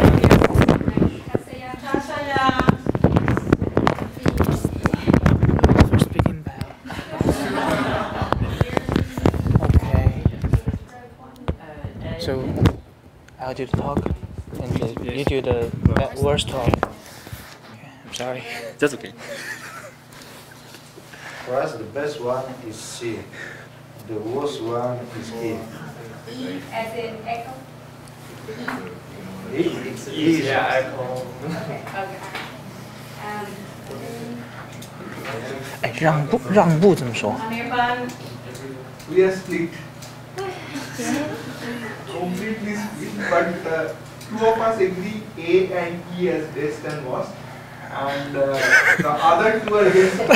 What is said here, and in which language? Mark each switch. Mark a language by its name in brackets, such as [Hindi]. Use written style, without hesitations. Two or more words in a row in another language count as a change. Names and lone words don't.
[English] okay. So I'll do the talk, and you do the worst talk. Okay, I'm sorry. That's okay. For us, the best one is C. The worst one is E. E as in echo? E? E, yeah, echo. Okay, okay. [Chinese] 哎，让步怎么说？ [English] We are split. Completely split, but two of us agree A and E as best and worst, and the other two are against.